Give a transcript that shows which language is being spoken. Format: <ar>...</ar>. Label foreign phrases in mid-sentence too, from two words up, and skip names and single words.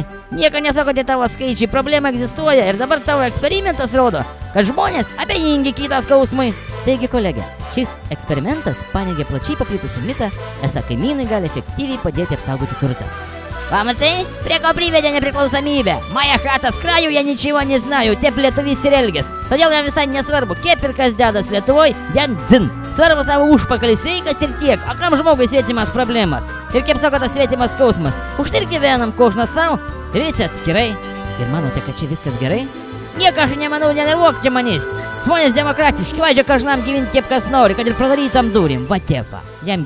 <lt>Nieko nesakote tavo skaičiai, problema egzistuoja ir dabar tavo eksperimentas rodo, kad žmonės abejingi kitas skausmui. Taigi, kolegė, šis eksperimentas paneigė plačiai paplitusi mitą, esą kaimynai gali efektyviai padėti apsaugoti turtą. Pamatai, prie ko privedė nepriklausomybė.</lt> <ru>Моя хата с краю, я ничего не знаю,</ru> <lt>taip lietuvis ir elgės. Todėl jam visai nesvarbu, kiek ir kas dedas Lietuvoj, jam dzin. Svarbu savo užpakalis sveikas ir tiek, o kam žmogui svetimas problemas. Ir kaip sako tas svetimas skausmas, už tai ir gyvenam kožnas savo ir visi atskirai. Ir manote, kad čia viskas gerai? Nieko aš nemanau, nenervuok čia manys. Žmonės demokratiški, vaidžia kažnam gyventi kaip kas nori, kad ir pradarytam durim, va tiepa.</lt>